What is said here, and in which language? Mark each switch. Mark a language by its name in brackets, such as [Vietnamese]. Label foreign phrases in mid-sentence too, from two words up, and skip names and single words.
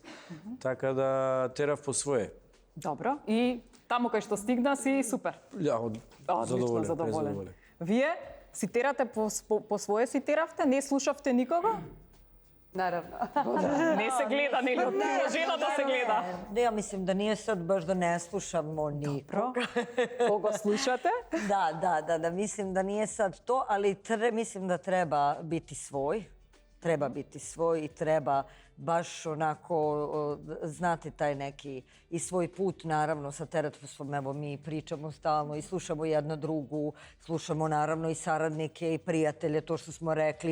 [Macedonian] Така да терав по свое. Добро. И таму кај што стигна си супер. Ја, Одлично, задоволен. Вие си терате по свое си теравте? Не слушавте никого? Наравно. Не се гледа, нели? Од жената се гледа. [Serbian] Ne, ja mislim da nije sad baš da ne slušamo nikoga. [Macedonian] Кого слушате? [Serbian] Da, mislim da nije sad to, ali mislim da treba biti svoj. Treba biti svoj i treba baš onako znati taj neki i svoj put, naravno, sa terapijom. Evo, mi pričamo stalno i slušamo jedna drugu, slušamo naravno i saradnike i prijatelje, to što smo rekli.